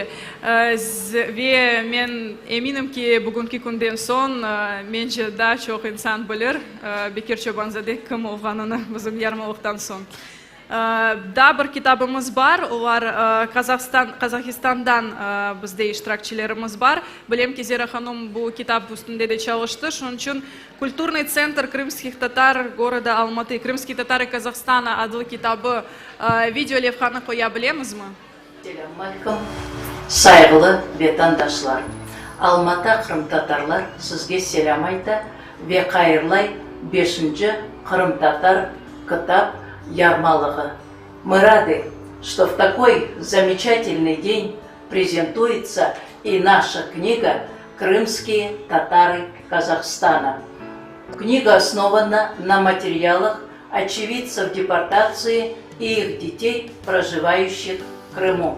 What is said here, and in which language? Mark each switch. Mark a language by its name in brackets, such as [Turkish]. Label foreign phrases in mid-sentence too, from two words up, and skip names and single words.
[Crimean Tatar] Ve ben eminim ki bugünkü günden son bence daha çok insan bilir Bekir Çobanzade kim olganını bizim yarmalıktan son. Daha bir kitabımız var. Onlar Kazakistan'dan bizde iştirakçilerimiz var. Bilem ki Zera Hanım bu kitap üstünde de çalıştı. Şunun için [Russian] Kulturный центр крымских татар города Алматы, Крымские татары Казахстана [Crimean Tatar] adlı kitabı video levhana koyabiliriz mi? Selamünaleyküm. Saygılı vatandaşlar. Almatı Kırım Tatarlar sizge selam ayta ve hayırlay 5. Kırım Tatar kitap ярмалыгы. [Russian] Мы рады, что в такой замечательный день презентуется и наша книга «Крымские татары Казахстана». Книга основана на материалах очевидцев депортации и их детей, проживающих в Крыму.